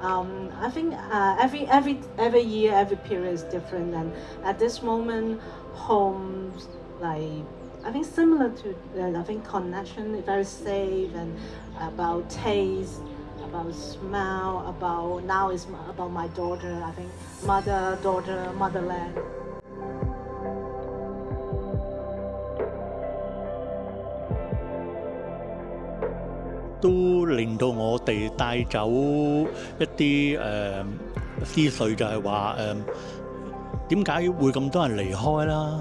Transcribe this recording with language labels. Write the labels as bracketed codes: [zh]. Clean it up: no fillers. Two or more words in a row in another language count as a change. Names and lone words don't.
[en] I think every year, every period is different, and at this moment, homes like I think similar to I think connection, very safe and about taste, about smell, about now is about my daughter. I think mother, daughter, motherland. [yue] 都令到我哋帶走一啲思緒，就係話點解會咁多人離開啦？